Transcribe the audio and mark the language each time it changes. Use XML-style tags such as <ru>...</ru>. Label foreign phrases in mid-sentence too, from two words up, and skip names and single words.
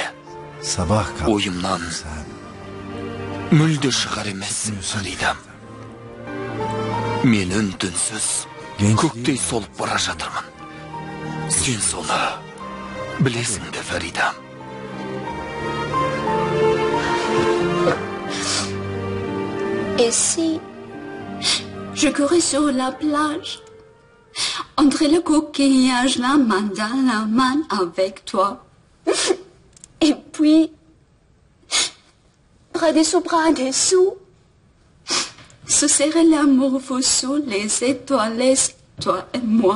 <kk>Ойымнан мүлде шығар емес, Фаридам. Мен үн-түнсіз көктей солып бара жатырмын. Сен соны білесің де, Фаридам.</kk> <fr>Et si je courais sur la plage, entre le coquillage, la main dans la main avec toi. Et puis, bras dessous, ce serait l'amour fou sous les étoiles, toi et moi.</fr>